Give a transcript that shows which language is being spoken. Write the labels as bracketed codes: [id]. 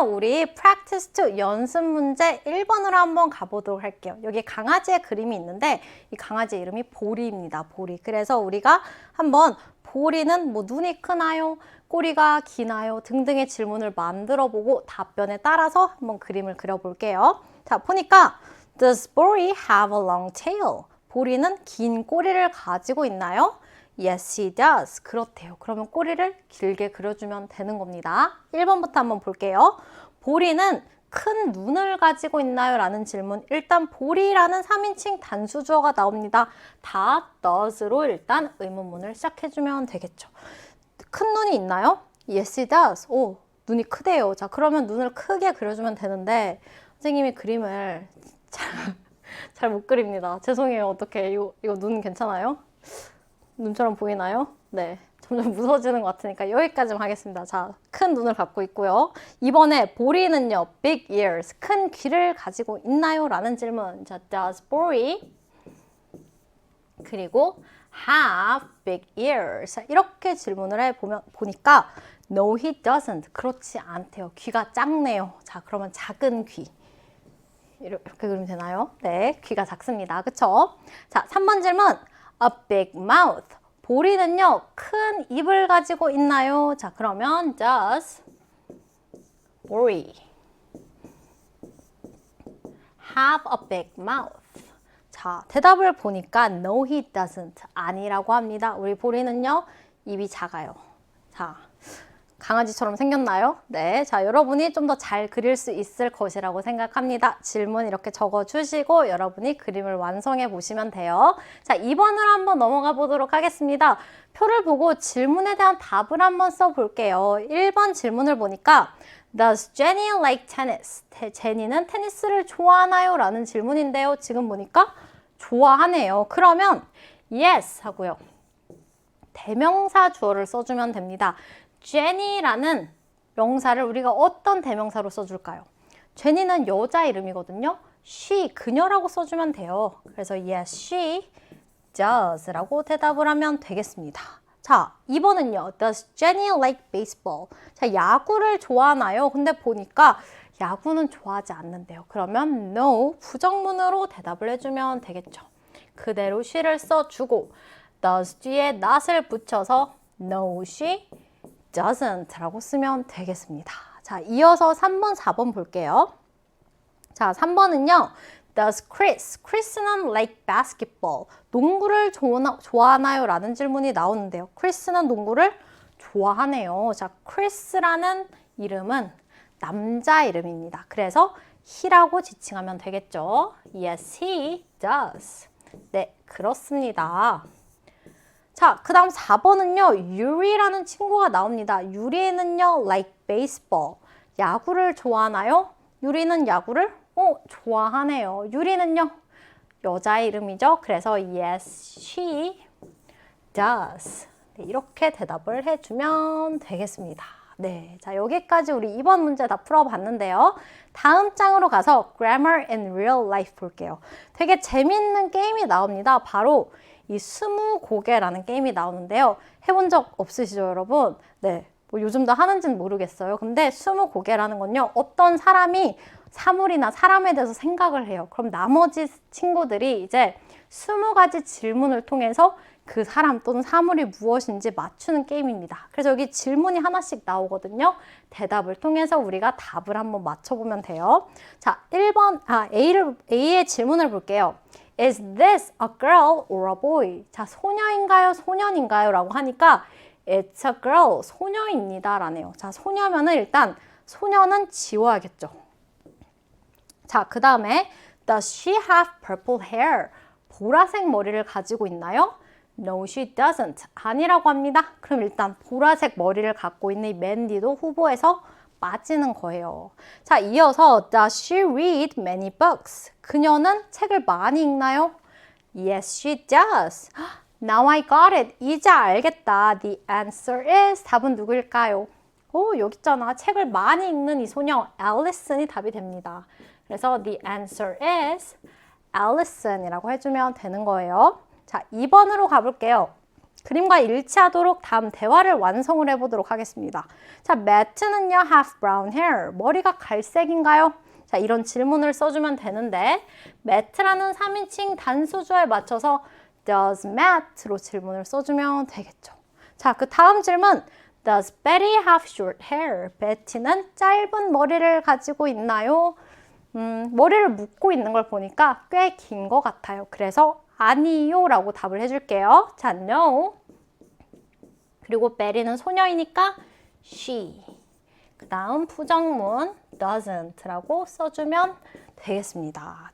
[ko] 우리 practice to 연습 문제 1번으로 한번 가보도록 할게요. 여기 강아지의 그림이 있는데 이 강아지 이름이 보리입니다. 보리. 그래서 우리가 한번 보리는 뭐 눈이 크나요? 꼬리가 기나요? 등등의 질문을 만들어 보고 답변에 따라서 한번 그림을 그려볼게요. 자, 보니까 [en] Does Bori have a long tail? [ko] 보리는 긴 꼬리를 가지고 있나요? [en] Yes, he does. [ko] 그렇대요. 그러면 꼬리를 길게 그려주면 되는 겁니다. 1번부터 한번 볼게요. 보리는 큰 눈을 가지고 있나요? 라는 질문. 일단 보리라는 3인칭 단수주어가 나옵니다. 다 does로 일단 의문문을 시작해주면 되겠죠. 큰 눈이 있나요? [en] Yes, it does. [ko] 오, 눈이 크대요. 자, 그러면 눈을 크게 그려주면 되는데 선생님이 그림을 잘 못 그립니다. 죄송해요. 어떡해. 이거 눈 괜찮아요? 눈처럼 보이나요? 네. 점점 무서워지는 것 같으니까 여기까지만 하겠습니다. 자, 큰 눈을 갖고 있고요. 이번에 보리는요, [en] big ears, [ko] 큰 귀를 가지고 있나요? 라는 질문. [en] 자, does 보리 그리고 have big ears. [ko] 자, 이렇게 질문을 보니까 [en] no, he doesn't. [ko] 그렇지 않대요. 귀가 작네요. 자, 그러면 작은 귀. 이렇게 그리면 되나요? 네, 귀가 작습니다. 그쵸? 자, 3번 질문. [en] A big mouth. [ko] 보리는요, 큰 입을 가지고 있나요? 자, 그러면 [en] does 보리 have a big mouth? [ko] 자, 대답을 보니까 [en] no, he doesn't. [ko] 아니라고 합니다. 우리 보리는요, 입이 작아요. 자, 강아지처럼 생겼나요? 네. 자, 여러분이 좀 더 잘 그릴 수 있을 것이라고 생각합니다. 질문 이렇게 적어주시고 여러분이 그림을 완성해 보시면 돼요. 자, 2번으로 한번 넘어가 보도록 하겠습니다. 표를 보고 질문에 대한 답을 한번 써볼게요. 1번 질문을 보니까 [en] Does Jenny like tennis? [ko] 제니는 테니스를 좋아하나요? 라는 질문인데요. 지금 보니까 좋아하네요. 그러면 yes 하고요. 대명사 주어를 써주면 됩니다. 제니라는 명사를 우리가 어떤 대명사로 써줄까요? 제니는 여자 이름이거든요. she, 그녀라고 써주면 돼요. 그래서 [en] yes, she does [ko] 라고 대답을 하면 되겠습니다. 자, 2번은요. [en] Does Jenny like baseball? [ko] 자, 야구를 좋아하나요? 근데 보니까 야구는 좋아하지 않는데요. 그러면 no, 부정문으로 대답을 해주면 되겠죠. 그대로 she를 써주고 does 뒤에 not을 붙여서 [en] no, she doesn't [ko] 라고 쓰면 되겠습니다. 자, 이어서 3번, 4번 볼게요. 자, 3번은요. [en] Does Chris는 like basketball? [ko] 농구를 좋아하나요? 라는 질문이 나오는데요. Chris는 농구를 좋아하네요. 자, Chris라는 이름은 남자 이름입니다. 그래서 he라고 지칭하면 되겠죠. [en] Yes, he does. [ko] 네, 그렇습니다. 자, 그 다음 4번은요. 유리라는 친구가 나옵니다. 유리는요. [en] like baseball. [ko] 야구를 좋아하나요? 유리는 야구를 좋아하네요. 유리는요. 여자 이름이죠. [en] 그래서 yes, she does. [ko] 네, 이렇게 대답을 해주면 되겠습니다. 네, 자, 여기까지 우리 이번 문제 다 풀어봤는데요. 다음 장으로 가서 grammar in real life 볼게요. 되게 재밌는 게임이 나옵니다. 바로 이 스무고개라는 게임이 나오는데요. 해본 적 없으시죠, 여러분? 네, 뭐 요즘도 하는지는 모르겠어요. 근데 스무고개라는 건요. 어떤 사람이 사물이나 사람에 대해서 생각을 해요. 그럼 나머지 친구들이 이제 20가지 질문을 통해서 그 사람 또는 사물이 무엇인지 맞추는 게임입니다. 그래서 여기 질문이 하나씩 나오거든요. 대답을 통해서 우리가 답을 한번 맞춰보면 돼요. 자, 1번, A의 질문을 볼게요. [en] Is this a girl or a boy? [ko] 자, 소녀인가요? 소년인가요? 라고 하니까 [en] It's a girl, [ko] 소녀입니다. 라네요. 자, 소녀면은 일단 소녀는 지워야겠죠. 자, 그 다음에 [en] Does she have purple hair? [ko] 보라색 머리를 가지고 있나요? [en] No, she doesn't. [ko] 아니라고 합니다. 그럼 일단 보라색 머리를 갖고 있는 이 맨디도 후보에서 빠지는 거예요. [en] 자, 이어서 Does she read many books? [ko] 그녀는 책을 많이 읽나요? [en] Yes, she does. Now I got it. [ko] 이제 알겠다. [en] The answer is. [ko] 답은 누구일까요? 오, 여기 있잖아. 책을 많이 읽는 이 소녀 Allison이 답이 됩니다. 그래서 [en] the answer is Allison [ko] 이라고 해주면 되는 거예요. 자, 2번으로 가볼게요. 그림과 일치하도록 다음 대화를 완성을 해보도록 하겠습니다. [en] 자, Matt는요, have brown hair. [ko] 머리가 갈색인가요? 자, 이런 질문을 써주면 되는데 Matt라는 3인칭 단수주어에 맞춰서 Does Matt로 질문을 써주면 되겠죠. 자, 그 다음 질문. [en] Does Betty have short hair? [ko] 베티는 짧은 머리를 가지고 있나요? 머리를 묶고 있는 걸 보니까 꽤 긴 것 같아요. 그래서 아니요 라고 답을 해줄게요. 자, no. 그리고 베리는 소녀이니까 she. 그 다음 부정문 doesn't 라고 써주면 되겠습니다.